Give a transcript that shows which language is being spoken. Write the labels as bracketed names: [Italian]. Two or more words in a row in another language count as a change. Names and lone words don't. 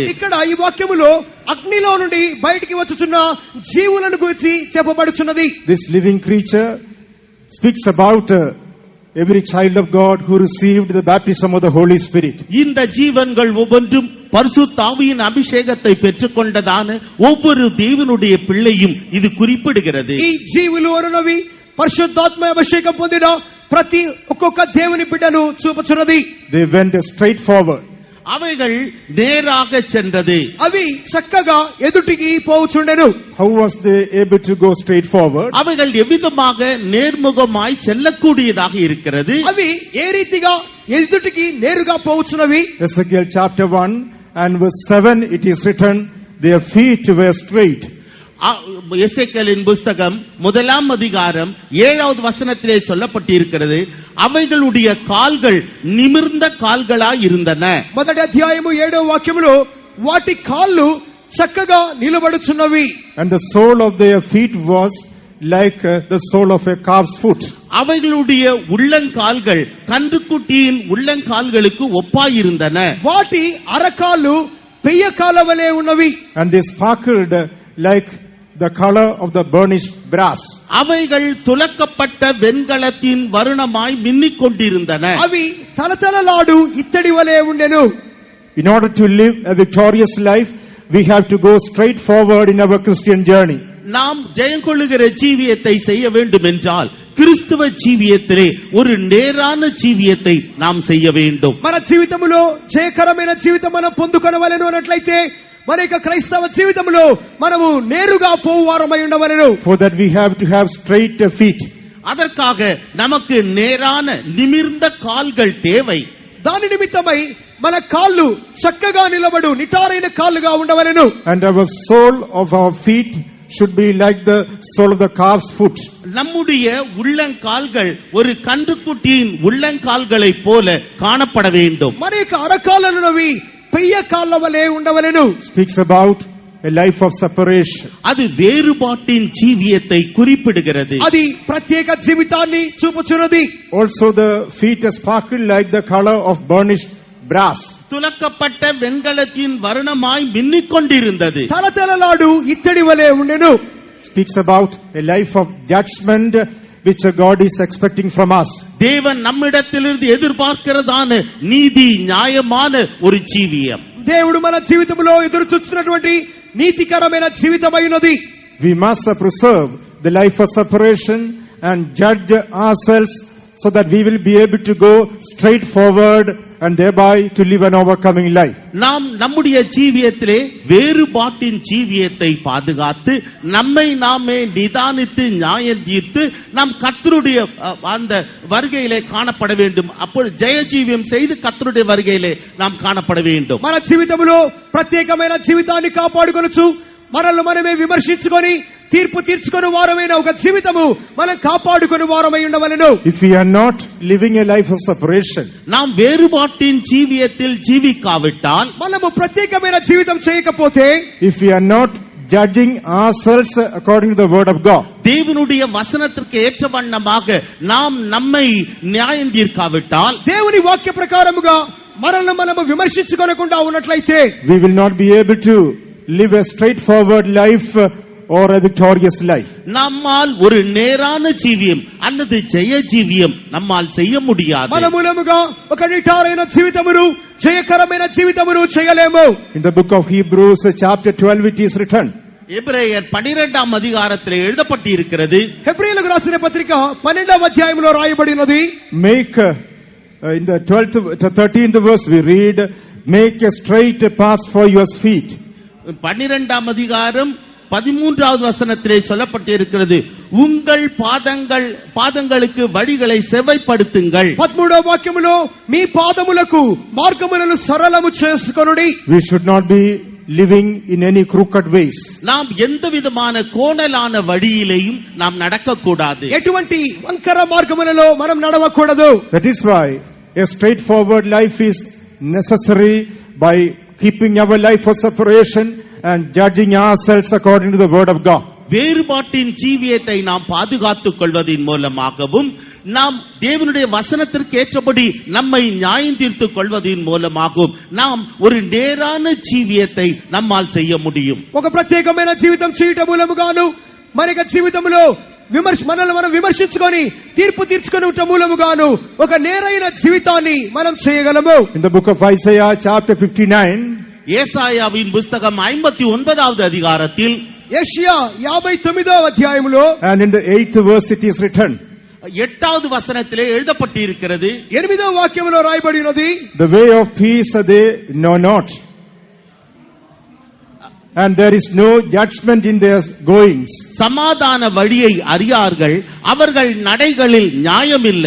[Telugu] ఇక్కడ ఈ వాక్యములో అగ్నిలో నుండి బయటికి వచ్చుచున్న జీవులను గురించి చెప్పబడుచున్నది. [English] This living creature speaks about every child of God who received the baptism of the Holy Spirit. [Tamil] இந்த ஜீவன்கள் ஒவ்வொன்றும் பரிசுத்த ஆவியின் அபிஷேகத்தை பெற்றுக்கொண்டதான ஒவ்வொரு தேவனுடைய பிள்ளையும் இது குறிப்பிடுகிறது. [Telugu] ఈ జీవులు అనునవి పరిశుద్ధాత్మ అభిషేకం పొందిన ప్రతి ఒక్కొక్క దేవుని బిడ్డను చూపుచున్నది. [English] They went straight forward. [Tamil] அவைகள் நேராக சென்றது. [Telugu] అవి చక్కగా ఎదుటికి పోవుచుండెను. [English] How was they able to go straight forward? [Tamil] அவைகள் எவ்விதமாக நேர்முகமாய் செல்லக்கூடியதாக இருக்கிறது. [Telugu] అవి ఏ రీతిగా ఎదుటికి నేరుగా పోవుచున్నవి? [English] Ezekiel chapter 1 and verse 7 it is written, their feet were straight. [Tamil] எசேக்கியேலின் புஸ்தகம் 1ஆம் அதிகாரம் 7வது வசனத்திலே சொல்லப்பட்டிருக்கிறது, அவைகளுடைய கால்கள் நிமிர்ந்த கால்களாய் இருந்தன. [Telugu] మొదటి అధ్యాయము 7వ వాక్యములో వాటి కాళ్ళు చక్కగా నిలబడుచున్నవి. [English] And the sole of their feet was like the sole of a calf's foot. [Tamil] அவைகளுடைய உள்ளங்கால்கள் கன்றுக்குட்டியின் உள்ளங்கால்களுக்கு ஒப்பாயிருந்தன. [Telugu] వాటి అరకాళ్ళు పెయ్య కాళ్ళ వలె ఉన్నవి. [English] And they sparkled like the color of the burnished brass. [Tamil] அவைகள் துலக்கப்பட்ட வெண்கலத்தின் வருணமாய் மின்னிக் கொண்டிருந்தன. [Telugu] అవి తలతలలాడు ఇత్తడి వలె ఉండెను. [English] In order to live a victorious life, we have to go straight forward in our Christian journey. [Tamil] நாம் ஜெயங்கொள்ளுகிற ஜீவியத்தை செய்ய வேண்டும் என்றால் கிறிஸ்துவ ஜீவியத்திலே ஒரு நேரான ஜீவியத்தை நாம் செய்ய வேண்டும். [Telugu] మన జీవితములో జయకరమైన జీవితం మనం పొందుకొనవలెను అన్నట్లయితే మన యొక్క క్రైస్తవ జీవితంలో మనము నేరుగా పోవారమై ఉండవలెను. [English] For that we have to have straight feet. [Tamil] அதற்காக நமக்கு நேரான நிமிர்ந்த கால்கள் தேவை. [Telugu] దాని నిమిత్తమై మన కాళ్ళు చక్కగా నిలబడు నిటారైన కాళ్ళుగా ఉండవలెను. [English] And our sole of our feet should be like the sole of the calf's foot. [Tamil] நம்முடைய உள்ளங்கால்கள் ஒரு கன்றுக்குட்டியின் உள்ளங்கால்களைப் போல காணப்பட வேண்டும். [Telugu] మన యొక్క అరకాళ్ళనున్నవి పెయ్య కాళ్ళ వలె ఉండవలెను. [English] Speaks about a life of separation. [Tamil] அது வேறுபாட்டின் ஜீவியத்தை குறிப்பிடுகிறது. [Telugu] అది ప్రత్యేక జీవితాన్ని చూపుచున్నది. [English] Also the feet sparkle like the color of burnished brass. [Tamil] துலக்கப்பட்ட வெண்கலத்தின் வருணமாய் மின்னிக் கொண்டிருந்தது. [Telugu] తలతలలాడు ఇత్తడి వలె ఉండెను. [English] Speaks about a life of judgment which God is expecting from us. [Tamil] தேவன் நம்மிடத்திலிருந்து எதிர்பார்க்கிறதான நீதி நியாயமான ஒரு ஜீவியம். [Telugu] దేవుడు మన జీవితంలో ఎదురు చూస్తున్నటువంటి నీతికరమైన జీవితమైనది. [English] We must preserve the life of separation and judge ourselves so that we will be able to go straight forward and thereby to live an overcoming life. [Tamil] நாம் நம்முடைய ஜீவியத்திலே வேறுபாட்டின் ஜீவியத்தை பாதுகாத்து நம்மை நாமே நிதானித்து நியாயம் தீர்த்து நாம் கர்த்தருடைய அந்த வருகையிலே காணப்பட வேண்டும். அப்பொழுது ஜெய ஜீவியம் செய்து கர்த்தருடைய வருகையிலே நாம் காணப்பட வேண்டும். [Telugu] మన జీవితంలో ప్రత్యేకమైన జీవితాన్ని కాపాడుకొనొచ్చు. మనల్ని మనమే విమర్శించుకొని తీర్పు తీర్చుకొని వారమైన ఒక జీవితము మనం కాపాడుకొని వారమై ఉండవలెను. [English] If we are not living a life of separation, [Tamil] நாம் வேறுபாட்டின் ஜீவியத்தில் ஜீவிக்காவிட்டால், [Telugu] మనము ప్రత్యేకమైన జీవితం చేయకపోతే, [English] if we are not judging ourselves according to the word of God, [Tamil] தேவனுடைய வசனத்திற்கு ஏற்ற வண்ணமாக நாம் நம்மை நியாயம் தீர்க்காவிட்டால், [Telugu] దేవుని వాక్య ప్రకారముగా మనల్ని మనము విమర్శించుకొనకుండా ఉన్నట్లయితే, [English] we will not be able to live a straightforward life or a victorious life. [Tamil] நம்மால் ஒரு நேரான ஜீவியம் அல்லது ஜெய ஜீவியம் நம்மால் செய்ய முடியாது. [Telugu] మన మూలముగా ఒక నిటారైన జీవితమును జయకరమైన జీవితమును చేయలేము. [English] In the book of Hebrews chapter 12 it is written, [Tamil] எபிரேயர் 12ஆம் அதிகாரத்திலே எழுதப்பட்டு இருக்கிறது. [Telugu] హెబ్రీయులకు రాసిన పత్రిక 12వ అధ్యాయంలో రాయబడినది. [English] make in the 13th verse we read, make a straight path for your feet. [Tamil] 12ஆம் அதிகாரம் 13வது வசனத்திலே சொல்லப்பட்டிருக்கிறது, உங்கள் பாதங்களுக்கு வழிகளை செவ்வைப்படுத்துங்கள். [Telugu] 13వ వాక్యములో మీ పాదములకు మార్గములను సరళము చేసుకొనుడి. [English] We should not be living in any crooked ways. [Tamil] நாம் எந்த விதமான கோணலான வழியிலேயும் நாம் நடக்கக்கூடாது. [Telugu] ఎటువంటి వంకర మార్గములలో మనం నడవకూడదు. [English] That is why a straightforward life is necessary by keeping our life for separation and judging ourselves according to the word of God. [Tamil] வேறுபாட்டின் ஜீவியத்தை நாம் பாதுகாத்துக் கொள்வதன் மூலமாகவும் நாம் தேவனுடைய வசனத்திற்கு ஏற்றபடி நம்மை நியாயம் தீர்த்துக் கொள்வதன் மூலமாகவும் நாம் ஒரு நேரான ஜீவியத்தை நம்மால் செய்ய முடியும். [Telugu] ఒక ప్రత్యేకమైన జీవితం చేయటం మూలముగాను మరొక జీవితంలో మనల్ని మనం విమర్శించుకొని తీర్పు తీర్చుకునే మూలముగాను ఒక నేరైన జీవితాన్ని మనం చేయగలము. [English] In the book of Isaiah chapter 59, [Tamil] ஏசாயாவின் புத்தகம் 59வது அதிகாரத்தில் [Telugu] యెషయా 59వ అధ్యాయములో [English] and in the 8th verse it is written, [Tamil] 8வது வசனத்திலே எழுதப்பட்டு இருக்கிறது, [Telugu] 8వ వాక్యములో రాయబడినది, [English] the way of peace they know not, and there is no judgment in their goings. [Tamil] சமாதான வழியை அறியார்கள், அவர்கள் நடைகளில் நியாயமில்லை.